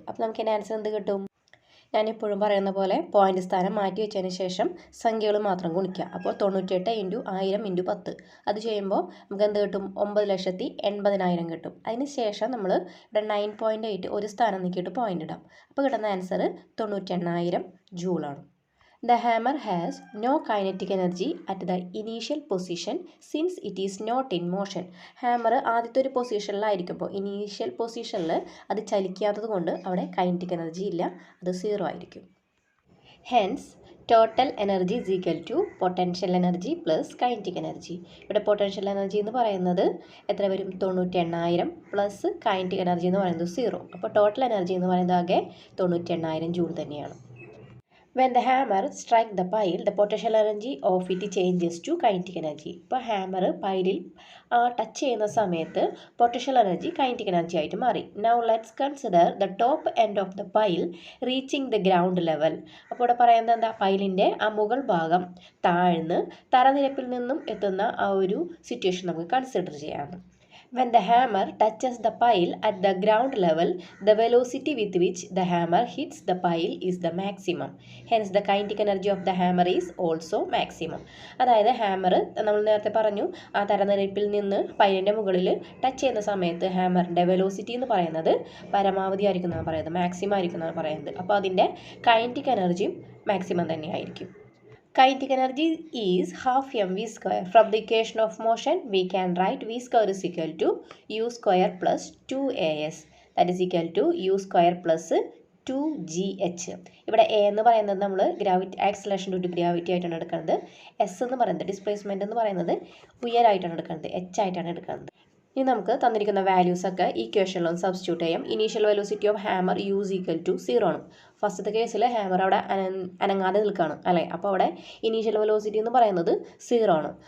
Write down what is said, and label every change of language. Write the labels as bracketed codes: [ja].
[ml] അപ്പോൾ നമുക്ക് ഇതിൻ്റെ ആൻസർ എന്ത് കിട്ടും? ഞാനെപ്പോഴും പറയുന്ന പോലെ പോയിൻ്റ് സ്ഥാനം മാറ്റി വെച്ചതിന് ശേഷം സംഖ്യകൾ മാത്രം ഗുണിക്കുക. അപ്പോൾ 98 × 1000 × 10. അത് ചെയ്യുമ്പോൾ നമുക്ക് എന്ത് കിട്ടും? 9,80,000 കിട്ടും. അതിന് ശേഷം നമ്മൾ ഇവിടെ 9.8 ഒരു സ്ഥാനം നീക്കിയിട്ട് പോയിൻ്റ് ഇടാം. അപ്പോൾ കിട്ടുന്ന answer 98,000 ജൂളാണ്. [en] The hammer has no kinetic energy at the initial position since it is not in motion. [ml] Hammer ആദ്യത്തെ ഒരു പൊസിഷനിലായിരിക്കുമ്പോൾ ഇനീഷ്യൽ പൊസിഷനിൽ അത് ചലിക്കാത്തത് കൊണ്ട് അവിടെ കൈനറ്റിക് എനർജി ഇല്ല, അത് 0 ആയിരിക്കും. Hence [en] Total energy is equal to potential energy plus kinetic energy. [ml] ഇവിടെ പൊട്ടൻഷ്യൽ എനർജി എന്ന് പറയുന്നത് എത്ര വരും? 98,000 പ്ലസ് കൈനറ്റിക് എനർജി എന്ന് പറയുന്നത് 0. അപ്പോൾ ടോട്ടൽ എനർജി എന്ന് പറയുന്നത് ആകെ 98,000 ജൂൾ തന്നെയാണ്. [en] When the hammer strike the pile, the potential energy of it changes to kinetic energy. [ml] ഇപ്പോൾ ഹാമർ പൈലിൽ ടച്ച് ചെയ്യുന്ന സമയത്ത് പൊട്ടൻഷ്യൽ എനർജി കൈനറ്റിക് എനർജി ആയിട്ട് മാറി. [en] Now let's consider the top end of the pile reaching the ground level. [ml] അപ്പോൾ ഇവിടെ പറയുന്നത് എന്താ? പൈലിൻ്റെ ആ മുകൾ ഭാഗം താഴ്ന്ന് തറനിരപ്പിൽ നിന്നും എത്തുന്ന ആ ഒരു സിറ്റുവേഷൻ നമുക്ക് കൺസിഡർ ചെയ്യാം. [en] When the hammer touches the pile at the ground level, the velocity with which the hammer hits the pile is the maximum. Hence, the kinetic energy of the hammer is also maximum. [ml] അതായത് hammer നമ്മൾ നേരത്തെ പറഞ്ഞു ആ തരനിരപ്പിൽ നിന്ന് പൈലിൻ്റെ മുകളിൽ touch ചെയ്യുന്ന സമയത്ത് ഹാമറിൻ്റെ velocity എന്ന് പറയുന്നത് പരമാവധി ആയിരിക്കും എന്നാണ് പറയുന്നത്, മാക്സിമം ആയിരിക്കും എന്നാണ് പറയുന്നത്. അപ്പോൾ അതിൻ്റെ കൈനറ്റിക് എനർജിയും മാക്സിമം തന്നെയായിരിക്കും. [en] Kinetic energy is half mv square. From the equation of motion, we can write v square is equal to u square plus 2as. That is equal to u square plus 2gh. [ml] ഇവിടെ a എന്ന് പറയുന്നത് നമ്മൾ gravity acceleration due to gravity ആയിട്ടാണ് എടുക്കുന്നത്. s എന്ന് പറയുന്നത് displacement എന്ന് പറയുന്നത് ഉയരായിട്ടാണ് എടുക്കുന്നത്, h ആയിട്ടാണ് എടുക്കുന്നത്. ഇനി നമുക്ക് തന്നിരിക്കുന്ന വാല്യൂസ് ഒക്കെ ഇക്വേഷനിലൊന്ന് സബ്സ്റ്റിറ്റ്യൂട്ട് ചെയ്യാം. [en] initial velocity of hammer u is equal to 0 [ml] ആണ്. ഫസ്റ്റത്തെ കേസിൽ ഹാമർ അവിടെ അനങ്ങാതെ നിൽക്കുകയാണ് അല്ലേ. അപ്പോൾ അവിടെ ഇനീഷ്യൽ വെലോസിറ്റി എന്ന് പറയുന്നത് 0 ആണ്.